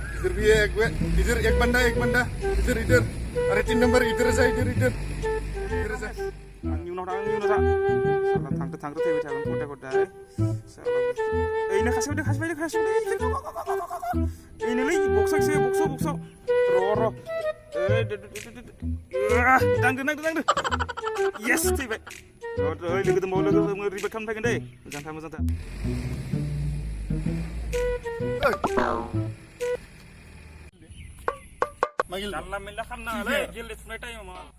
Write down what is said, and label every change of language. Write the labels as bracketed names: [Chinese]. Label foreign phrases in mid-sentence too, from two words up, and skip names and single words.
[Hindi] इधर भी है इधर एक बंदा इधर अरे 3 नंबर इधर जा [Bodo] आंनि उनाव था साला थांखो थैबाय थागोन खदाय साला ओइनो खासेयाव ओइनोलै बक्सआव र' नांदो येस थैबाय ओइ लोगो दंबावो रिभाइभ खालामनो थागोन दै मोजांथार जानला मेनला खालामनाङालै गेलेफुनाय टाइमाव